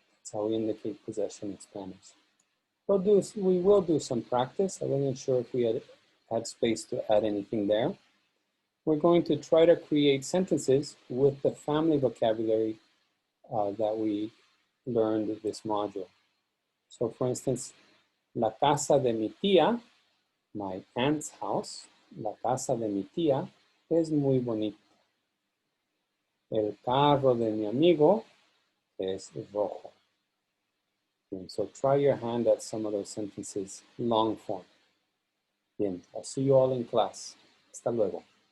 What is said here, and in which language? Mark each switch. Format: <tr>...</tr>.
<en>That's how we indicate possession in Spanish. We will do some practice. I wasn't sure if we had space to add anything there. We're going to try to create sentences with the family vocabulary that we learned in this module. So for instance,</en> <es>la casa de mi tía,</es> <en>my aunt's house,</en> <es>la casa de mi tía es muy bonita. El carro de mi amigo es rojo.</es> <en>And so try your hand at some of those sentences long form. Bien, I'll see you all in class.</en> <es>Hasta luego.</es>